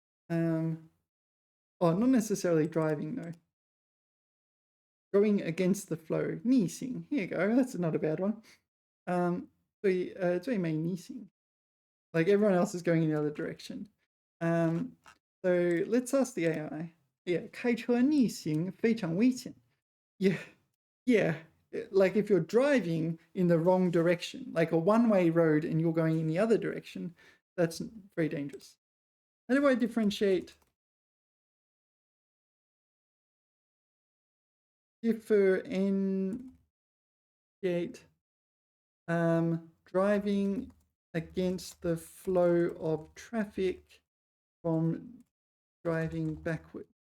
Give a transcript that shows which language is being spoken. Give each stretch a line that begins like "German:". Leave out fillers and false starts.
English: Oh, not necessarily driving though. Going against the flow. 逆行.Here you go. That's not a bad one.
Chinese: 最美逆行.
English: Like everyone else is going in the other direction. So let's ask the AI.
Chinese: Yeah, 开车逆行非常危险.
English: Yeah. Like if you're driving in the wrong direction, like a one-way road and you're going in the other direction, that's very dangerous. How do I differentiate? Differentiate driving against the flow of traffic from driving backward.